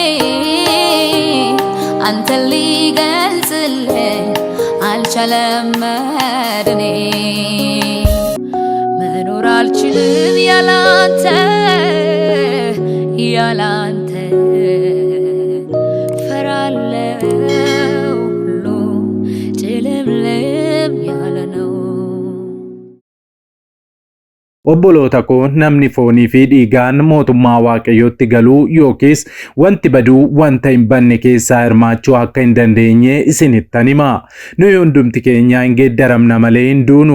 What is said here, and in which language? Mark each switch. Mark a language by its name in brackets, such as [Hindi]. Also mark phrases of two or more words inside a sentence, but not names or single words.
[Amharic] አንተን ሊገልጽልህ አልቻለም መድኔ መኖር አልችልም ያላንተ ያላንተ ፈራለው ሁሉ ጭልምልም ያለ ነው። [Oromo] Obboloota koo namni foonii fi dhiigaan mootummaa Waaqayyootti galuu yookiis wanti baduu wanta hin banne keessaa hirmaachuu akka hin dandeenye isinittan hima. Nuyi hundumti keenya hin geeddaramna malee hin duunu.